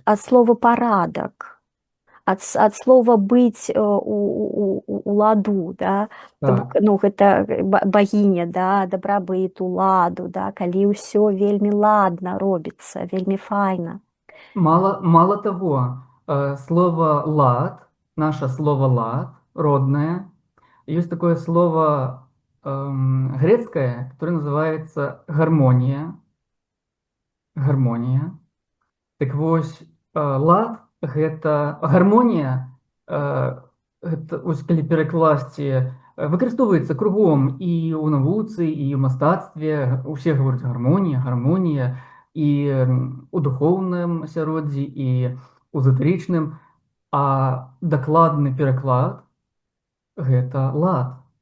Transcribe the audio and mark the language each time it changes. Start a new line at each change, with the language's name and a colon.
Belarusian: ад слова парадак, ад слова быць у ладу, да. То бок, Так. ну, гэта багіня, да, дабрабыту, ладу, да, калі ўсё вельмі ладна робіцца, вельмі файна.
Russian: Мало того, слово «лад», наше слово «лад», родное, есть такое слово грецкое, которое называется «гармония». Гармония.
Belarusian: Так вось, лад гэта гармонія, гэта вось калі перакласці, выкарыстоўваецца кругом і ў навуцы, і ў мастацтве. Усе гавораць гармонія, гармонія і у духоўным асяроддзі, і ў эзатэрычным, а дакладны пераклад гэта лад